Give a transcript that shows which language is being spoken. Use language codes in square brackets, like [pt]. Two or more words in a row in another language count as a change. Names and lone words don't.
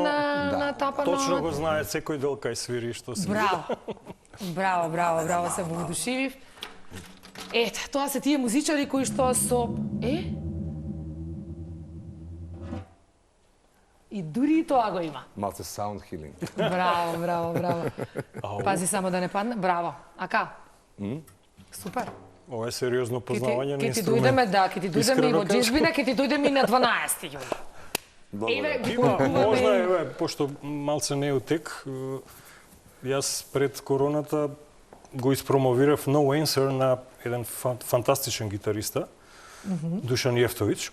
[mk] на тапанот. Точно го знае секој дел кај свири што свири. Браво, се воодушевив. Ете, тоа се тие музичари кои што со... И дури и тоа го има. малце [en] sound healing. [mk] Браво. Пази само да не падне. Браво. Ака? Супер. Ова е сериозно познавање на Ке ти инструмент. дојдеме, да, ке ти дојдеме и Искрено во кажам. джезбина, ке ти дојдеме и на 12 јуни. Еве, ги Има, можда, повикуваме. еве, пошто малце не е утек, јас пред короната го испромовирав No Answer на еден фантастичен гитариста, Душан Јефтовиќ.